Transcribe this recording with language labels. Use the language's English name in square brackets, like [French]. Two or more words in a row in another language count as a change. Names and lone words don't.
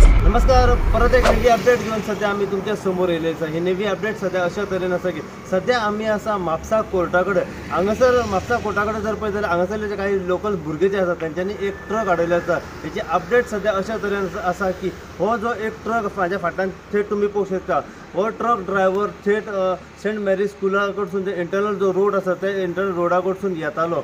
[Marathi] नमस्कार, परत एक नवी अपडेट घेऊन सध्या आम्ही तुमच्या समोर येयलेच आहे। [Konkani] ही नवी अपडेट सध्या अशा तरेन आसा की सध्या आम्ही असा म्हापसा कोर्टाकडे हांगासर म्हापसा कोर्टाकडे जर पळयत जाल्यार हांगासरले जे काही लोकल भुरगे जे आसा त्यांच्यानी एक ट्रक अडवले आसा। त्याची अपडेट सध्या अशा तरेन आसा की हो जो एक ट्रक माझ्या फाटल्यान थेट तुम्ही पळोवंक शकता। हो ट्रक ड्रायव्हर थेट सेंट मेरी स्कुला कडसून जे इंटरनल जो रोड आसा ते इंटरनल रोडा कडसून येतालो।